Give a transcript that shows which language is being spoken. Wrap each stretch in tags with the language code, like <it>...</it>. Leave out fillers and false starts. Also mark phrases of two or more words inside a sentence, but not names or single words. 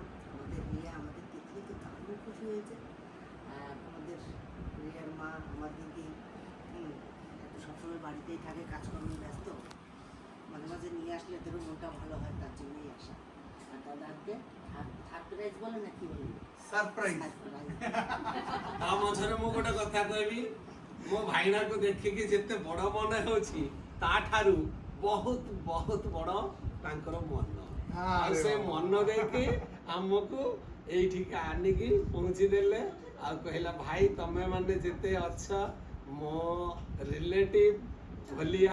<bn>আমাদের রিয়া, আমাদের তিতলি তো দারুণ খুশি হয়েছে। আর আমাদের রিয়ার মা, আমার দিদি একটু সবসময় বাড়িতেই থাকে, কাজকর্মে ব্যস্ত, মাঝে মাঝে নিয়ে আসলে এদেরও মনটা ভালো হয়, তার জন্যই আসা। আর দাদাকে সারপ্রাইজ বলে না কি বলি,</bn> <or>ସରପ୍ରାଇଜ ତା ମଝିରେ ମୁଁ ଗୋଟେ କଥା କହିବି, ମୋ ଭାଇନାକୁ ଦେଖିକି ଯେତେ ବଡ ମନେ ହଉଛି ତାଠାରୁ ବହୁତ ବହୁତ ବଡ ତାଙ୍କର ମନ। ଆଉ ସେ ମନ ଦେଇକି ଆମକୁ ଏଇଠିକି ଆଣିକି ପହଞ୍ଚିଦେଲେ, ଆଉ କହିଲା ଭାଇ ତମେ ମାନେ ଯେତେ ଅଛ ମୋ ରିଲେଟିଭ ଭଳିଆ।</or>